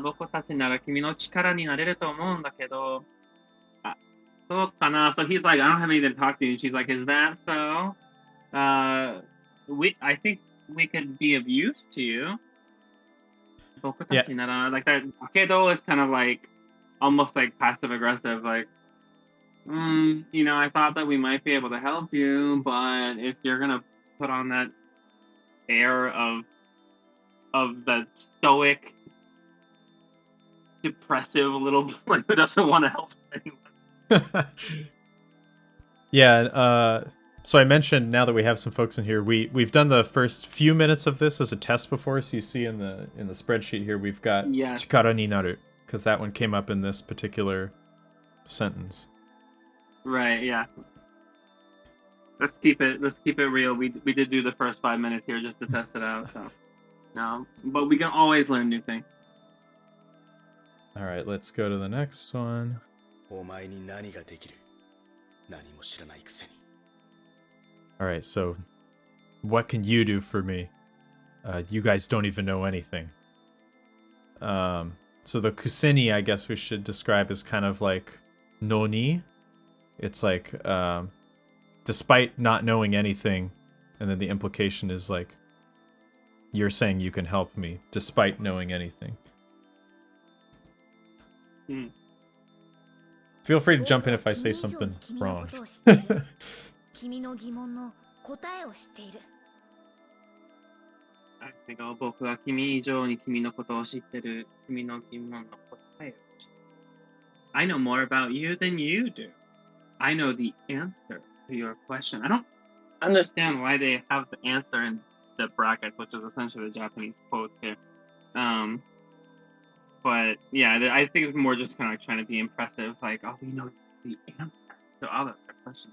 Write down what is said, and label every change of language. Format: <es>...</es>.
<ja>僕たちなら君の力になれると思うんだけど。そうかな.</ja> <en>So he's like, I don't have anything to talk to you. And she's like, is that so? I think we could be of use to you. Yeah. Like that Akedo is kind of like almost like passive aggressive, like you know, I thought that we might be able to help you, but if you're gonna put on that air of the stoic, depressive little boy who doesn't want to help anyone. Yeah, So I mentioned, now that we have some folks in here, we've done the first few minutes of this as a test before. So you see in the spreadsheet here, we've got Yes.</en> <ja>chikara ni naru,</ja> <en>because that one came up in this particular sentence. Right. Yeah. Let's keep it real. We did do the first 5 minutes here just to test it out. So no, but we can always learn new things. All right, let's go to the next one.</en> <ja>お前に何ができる何も知らないくせに</ja> <en>All right, so what can you do for me? You guys don't even know anything. So the kuseni, I guess we should describe as kind of like noni. It's like despite not knowing anything, and then the implication is like you're saying you can help me despite knowing anything. Feel free to jump in if I say something wrong.</en> <ja>君の疑問の答えを知っている。相手が僕は君以上に君のことを知ってる。君の疑問の答えを知ってる。</ja> <en>I know more about you than you do. I know the answer to your question. I don't understand why they have the answer in the brackets, which is essentially the Japanese quote here. But yeah, I think it's more just kind of trying to be impressive. Like, oh, we know the answer to all of their questions.</en>